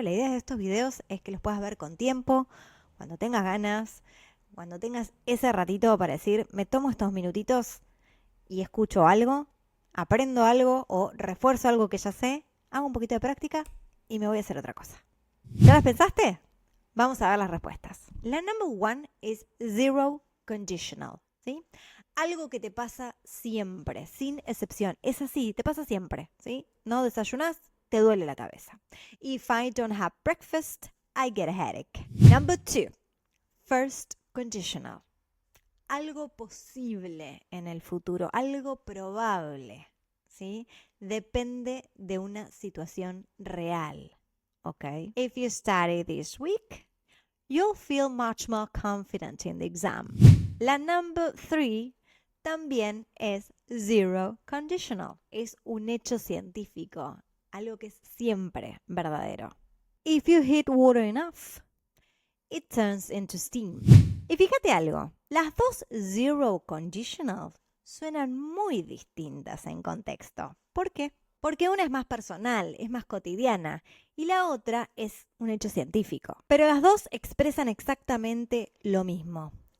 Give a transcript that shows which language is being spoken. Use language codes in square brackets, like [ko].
[es] La idea de estos videos es que los puedas ver con tiempo, cuando tengas ganas, cuando tengas ese ratito para decir, me tomo estos minutitos y escucho algo, aprendo algo o refuerzo algo que ya sé, hago un poquito de práctica y me voy a hacer otra cosa. ¿Ya las pensaste? Vamos a ver las respuestas. La number 1 es zero conditional, ¿sí? Algo que te pasa siempre, sin excepción. Es así, te pasa siempre, ¿sí? No desayunas, te duele la cabeza. [en] If I don't have breakfast, I get a headache. Number 2, first conditional. [es] Algo posible en el futuro, algo probable, ¿sí? Depende de una situación real. [en] Okay. If you study this week, you'll feel much more confident in the exam. [es] La number 3 también es zero conditional. Es un hecho científico, algo que es siempre verdadero. [en] If you heat water enough, it turns into steam. [es] Y fíjate algo, las dos zero conditional suenan muy distintas en contexto. ¿Por qué? Porque una es más personal, es más cotidiana, y la otra es un hecho científico. Pero las dos expresan exactamente lo mismo.